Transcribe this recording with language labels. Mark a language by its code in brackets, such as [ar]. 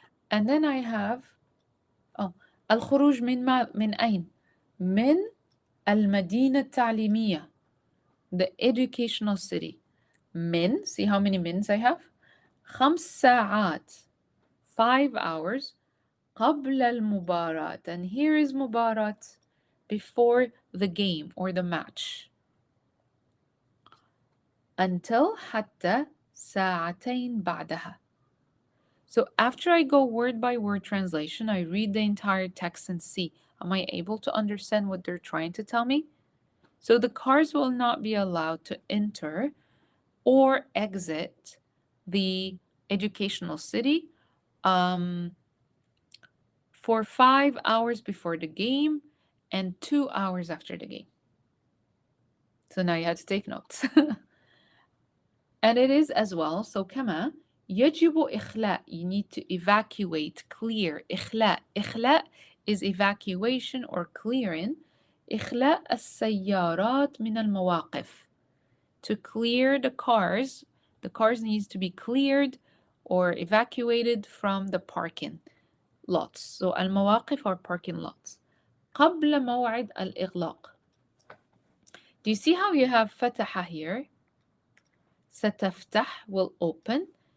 [en] And then I have [ar] الخروج من أين؟ من المدينة التعليمية. [en] The educational city. من, see how many mins I have? 5 ساعات. 5 hours. [ar] قبل المباراة. [en] And here is مباراة. Before the game or the match. [ar] Until حتى ساعتين بعدها. [en] So after I go word by word translation, I read the entire text and see, am I able to understand what they're trying to tell me? So the cars will not be allowed to enter or exit the educational city um, for 5 hours before the game and 2 hours after the game. So now you have to take notes. And it is as well. [ar] So كما يجب إخلاء. [en] You need to evacuate, clear. [ar] إخلاء. [en] إخلاء is evacuation or clearing. [ar] إخلاء السيارات من المواقف. [en] To clear the cars. The cars needs to be cleared or evacuated from the parking lots. So المواقف are parking lots. [ar] قبل موعد الإغلاق. [en] Do you see how you have فتح here? ستفتح will open.